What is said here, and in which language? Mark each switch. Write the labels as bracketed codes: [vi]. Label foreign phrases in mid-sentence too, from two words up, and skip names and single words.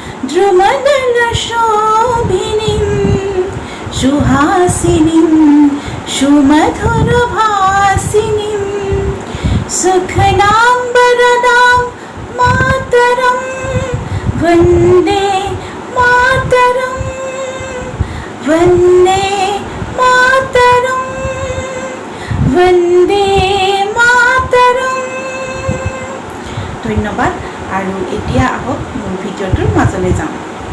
[sa] द्रुमदलशोभिनीं सुहासिनीं सुमधुरभासिनीं सुखदां वरदां मातरं वंदे मातरम वंदे मातरम वंदे मातरम। [as] धन्यवाद আৰু এতিয়া আহক মোৰ ভিডিঅ'টোৰ মাজলৈ যাওঁ।